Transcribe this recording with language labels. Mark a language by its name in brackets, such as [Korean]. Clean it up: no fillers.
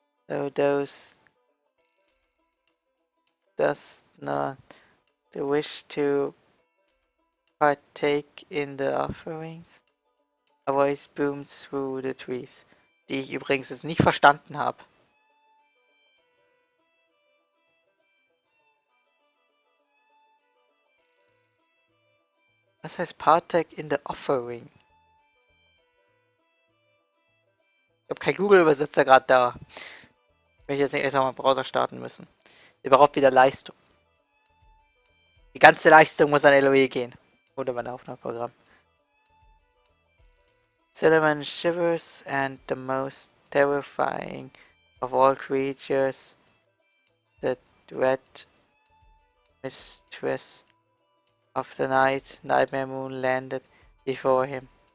[English] So those does not the wish to partake in the offerings. A voice boomed through the trees, [German] die ich übrigens jetzt nicht verstanden habe. Was heißt [English] partake in the offering? [German] Ich habe keinen Google-Übersetzer gerade da. Wenn ich jetzt nicht erst mal einen Browser starten müssen. Überhaupt wieder Leistung. Die ganze Leistung muss an LOE gehen. Oder mein Aufnahmeprogramm. [English] Cinnamon shivers and the most terrifying of all creatures, the dread mistress of the night, Nightmare Moon, landed before him.